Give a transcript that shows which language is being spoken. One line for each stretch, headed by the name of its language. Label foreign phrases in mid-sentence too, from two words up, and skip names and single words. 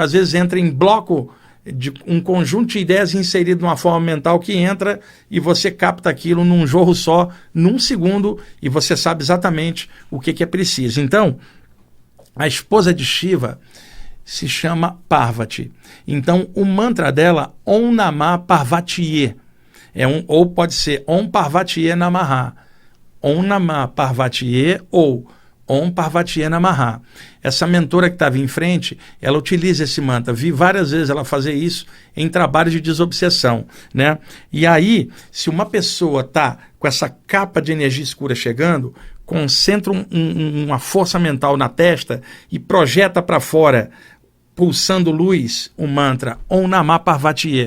Portuguese: Às vezes entra em bloco de um conjunto de ideias inserido de uma forma mental que entra e você capta aquilo num jorro só, num segundo, e você sabe exatamente o que é preciso. Então, A esposa de Shiva se chama Parvati. Então, o mantra dela,
Sanskrit: Om Namah Parvatiye,
Portuguese: ou pode ser
Sanskrit: Om Parvatiye Namaha, Om Namah Parvatiye
Portuguese: ou
Sanskrit: Om Parvatiye Namaha.
Portuguese: Essa mentora que estava em frente, ela utiliza esse mantra. Vi várias vezes ela fazer isso em trabalhos de desobsessão, né? E aí, se uma pessoa está com essa capa de energia escura chegando, concentra uma força mental na testa e projeta para fora, pulsando luz, o mantra
Sanskrit: Om Namah Parvatiye.